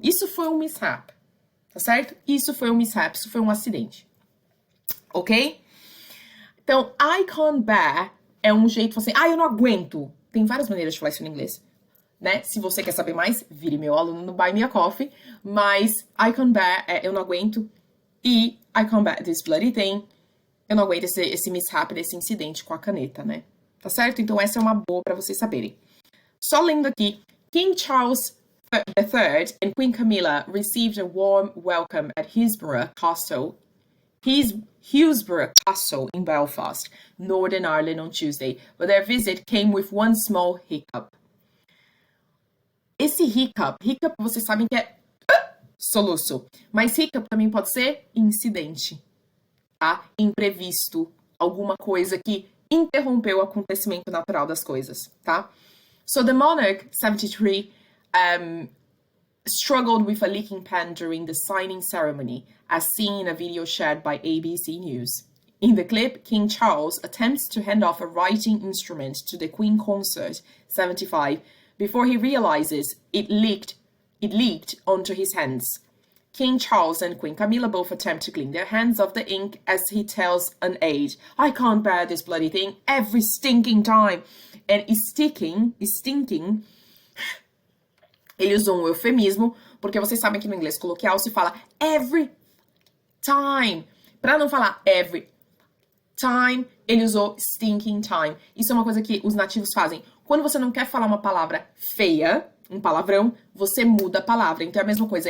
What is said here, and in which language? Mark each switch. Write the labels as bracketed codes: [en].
[pt] Isso foi um mishap, tá certo? Isso foi um mishap, isso foi um acidente. Ok? Então, [en] I can't bear [pt] é um jeito assim, eu não aguento. Tem várias maneiras de falar isso em inglês, né? Se você quer saber mais, vire meu aluno no Buy Me a Coffee. Mas [en] I can't bear [pt] é eu não aguento. [en] E I can't bear this bloody thing. [pt] Eu não aguento esse mishap, esse incidente com a caneta, né? Tá certo? Então essa é uma boa pra vocês saberem. Só lendo aqui, [en] King Charles III and Queen Camilla received a warm welcome at Hillsborough Castle in Belfast, Northern Ireland on Tuesday, but their visit came with one small hiccup. [pt] Esse hiccup vocês sabem que é soluço, mas hiccup também pode ser incidente, tá? Imprevisto, alguma coisa que interrompeu o acontecimento natural das coisas, tá? [en] So the monarch, 73, struggled with a leaking pen during the signing ceremony, as seen in a video shared by ABC News. In the clip, King Charles attempts to hand off a writing instrument to the Queen Consort, 75, before he realizes it leaked onto his hands. King Charles and Queen Camilla both attempt to clean their hands of the ink as he tells an aide, I can't bear this bloody thing every stinking time. [pt] And stinking, ele usou um eufemismo, porque vocês sabem que no inglês coloquial se fala [en] every time. [pt] Pra não falar [en] every time, [pt] ele usou [en] stinking time. [pt] Isso é uma coisa que os nativos fazem. Quando você não quer falar uma palavra feia, um palavrão, você muda a palavra. Então é a mesma coisa.